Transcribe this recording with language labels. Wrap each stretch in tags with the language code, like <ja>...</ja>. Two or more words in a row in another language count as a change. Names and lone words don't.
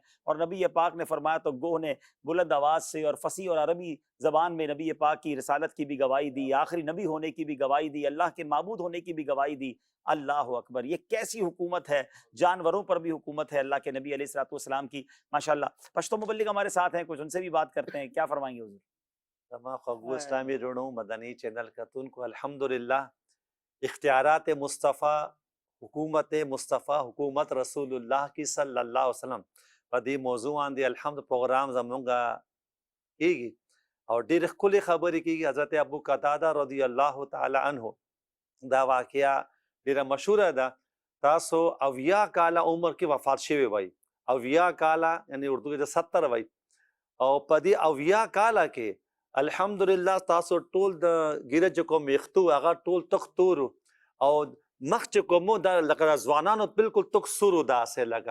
<ur>اور نبی پاک نے فرمایا تو گو نے بلند آواز سے اور فصیح اور عربی زبان میں نبی پاک کی رسالت کی بھی گواہی دی، آخری نبی ہونے کی بھی گواہی دی، اللہ کے معبود ہونے کی بھی گواہی دی.</ur> <ar>اللہ اکبر،</ar> <ur>یہ کیسی حکومت ہے، جانوروں پر بھی حکومت ہے اللہ کے نبی</ur> <ar>علیہ الصلوۃ والسلام</ar> <ur>کی. ماشاءاللہ پشتو مبلغ ہمارے ساتھ ہیں، کچھ ان سے بھی بات کرتے ہیں. کیا فرمائیں گے حضور؟</ur> <ps>زما خوږو اسلامی رڼو مدني چینل کتونکو الحمدلله اختیارات مصطفیٰ، حکومت مصطفیٰ، حکومت رسول اللہ کی</ps> <ar>صلی اللہ علیہ وسلم</ar> <ps>په دې موضوع باندې الحمد پروګرام زمونږ کیږي او ډېر ښکلې خبرې کیږي. حضرت ابو قتاده</ps> <ar>رضی الله تعالی عنه</ar> <ps>دا واقعه ډېره مشهوره ده. تاسو 80 کاله عمر کې وفات شوی وای، 80 کاله یعنی اردو کې 70 وای، او په دې 80 کاله کې الحمدلله تاسو ټول د ګیره چې کوم یختو هغه ټول تختور او مخ چې کوم د لکه ځوانانو بالکل تک سورو داسې لگا.</ps>